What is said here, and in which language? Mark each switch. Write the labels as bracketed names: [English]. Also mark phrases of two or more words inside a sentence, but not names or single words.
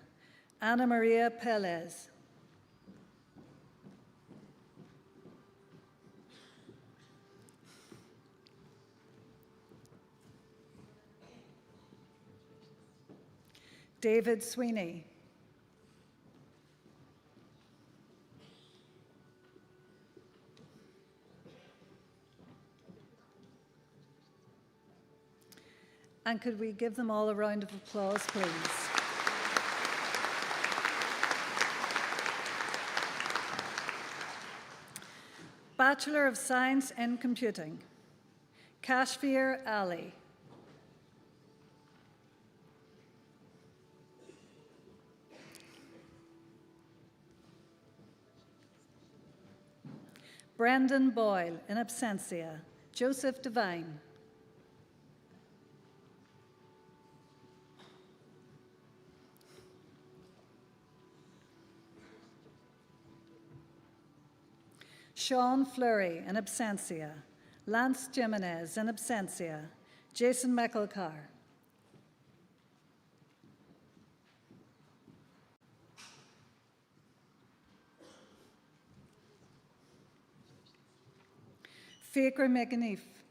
[English] Ana Maria Pelez. David Sweeney. And could we give them all a round of applause, please? Bachelor of Science in Computing, Kashfir Ali. Brendan Boyle, in absentia. Joseph Devine. Sean Fleury, in absentia. Lance Jimenez, in absentia. Jason McElcar. Fiacre McAneef.